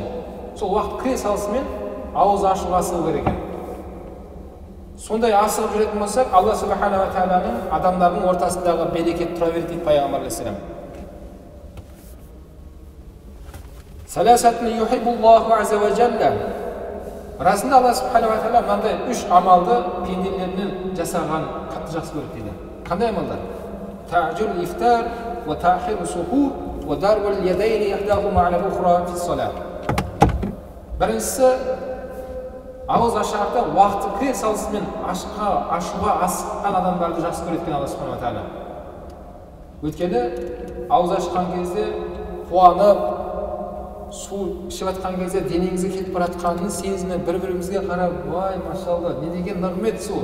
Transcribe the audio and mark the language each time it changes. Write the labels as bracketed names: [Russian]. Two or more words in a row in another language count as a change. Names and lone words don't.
[Kazakh] Сол уақыт кіре салысымен ауыз ашуға асығу керек екен. Сондай асығып жүретін болсақ, [Arabic] الله سبحانه و [Kazakh] тағаланың адамдардың ортасындағы берекет тұра береді дейді пайғамбар алейхиссалам. [Arabic] ثلاثة يحبها الله عز وجل. [Kazakh] Расында [Arabic] الله سبحانه وتعالى [Kazakh] мынандай 3 амалды пенделерінен жасаған қатты жақсы көреді дейді. Қандай амалдар? [Arabic] تعجيل الإفطار وتأخير السحور وضرب اليدين إحداهما على الأخرى في الصلاة. [Kazakh] Біріншісі, ауыз ашарда уақыты кіре салысымен ашуға асыққан адамдарды жақсы көреді [Arabic] الله سبحانه وتعالى. [Kazakh] Өйткені ауыз ашқан кезде қуанып, су ішіп жатқан кезде денеңізге кетіп баратқанын сезініп, бір-бірімізге қарап, вай, машалла, не деген нығмет су.